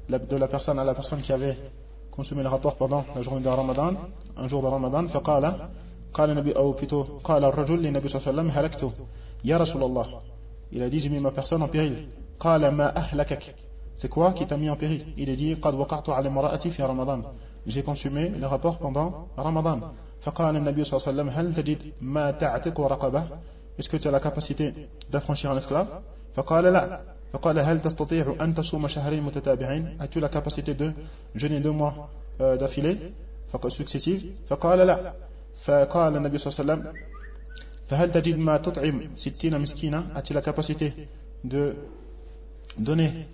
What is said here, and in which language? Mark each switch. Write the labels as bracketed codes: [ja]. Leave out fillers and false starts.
[fr] de la personne à la personne qui avait consommé le rapport pendant la journée de Ramadan un jour de Ramadan [ar] فقال قال النبي [fr] أو plutôt [ar] قال الرجل للنبي صلى الله عليه وسلم هلكت يا رسول الله [fr] il a dit j'ai mis ma personne en péril [ar] قال ما أهلكك [fr] C'est quoi qui t'a mis en péril? Il est dit, [ar] قَدْ وَقَعْتُ عَلَى مَرَأَتِي فِي رَمَضَانِ [fr] J'ai consumé le rapport pendant Ramadan. [ar] فَقَالَ النَّبِيُّ صَلَّى اللَّهُ عَلَيْهِ وَسَلَّمَ هَلْ تَجِدْ مَا تَعْتِقُ رَقَبَهِ [fr] Est-ce que tu as la capacité d'affranchir un esclave? [ar] فَقَالَ لَا فَقَالَ هَلْ تَسْتَطِيعُ أَنْ تَصُومَ شَهْرَيْنِ مُتَتَابِعَيْنِ [fr] As-tu la capacité de jeûner deux mois d'affilée successives? [ar] فَقَالَ لَا فَقَالَ النَّبِيُّ صَلَّى اللَّهُ عَلَيْهِ وَسَلَّمَ فَهَلْ تَجِدْ مَا تُطْعِمُ 60 مِسْكِينًا [fr] As-tu la capacité de donner